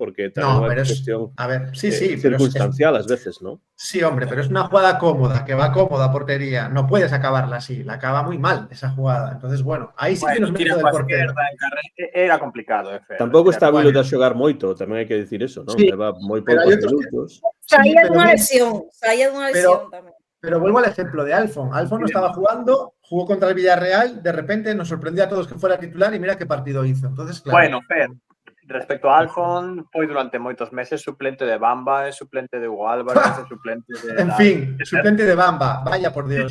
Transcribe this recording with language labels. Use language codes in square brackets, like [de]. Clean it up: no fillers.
[gl] Porque tamén é unha cuestión circunstancial ás veces, non? [es] Sí, hombre, pero es una jugada cómoda, que va cómoda a portería. No puedes acabarla así, la acaba muy mal esa jugada. Entonces, bueno, ahí sí que nos mete del portero. Era complicado, [gl] tampouco está Williot a xogar moito, tamén hai que dicir eso, non? Sí, leva moi poucos minutos. Saía dunha lesión tamén. [es] Pero vuelvo al ejemplo de Alfon. Alfon no estaba jugando, jugó contra el Villarreal, de repente nos sorprendió a todos que fuera titular y mira qué partido hizo. Entonces, claro. [gl] Bueno, Fer, respecto a Alfon, foi durante moitos meses suplente de Bamba, é suplente de Hugo Álvarez, é suplente de... [es] En fin, suplente de Bamba, vaya por Dios.